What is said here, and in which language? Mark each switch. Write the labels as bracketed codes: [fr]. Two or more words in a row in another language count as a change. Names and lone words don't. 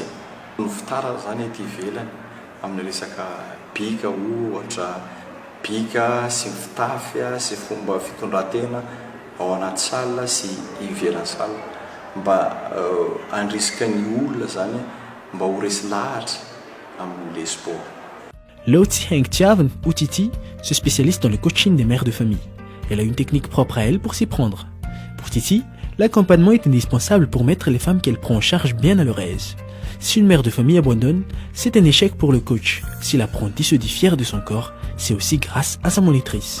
[mg] Ny fitara zany ety ivelany amin'ny resaka bika ohatra, bika sy fitafy sy fomba fitondran-tena ao anaty salle sy ivelan'ny salle mba handrisika ny olona zany mba ho resy lahatra amin'le sport. [fr] Laotsi Hengtiaven, ou Titi, se spécialise dans le coaching des mères de famille. Elle a une technique propre à elle pour s'y prendre. Pour Titi, l'accompagnement est indispensable pour mettre les femmes qu'elle prend en charge bien à leur aise. Si une mère de famille abandonne, c'est un échec pour le coach. Si l'apprentie se dit fière de son corps, c'est aussi grâce à sa monitrice.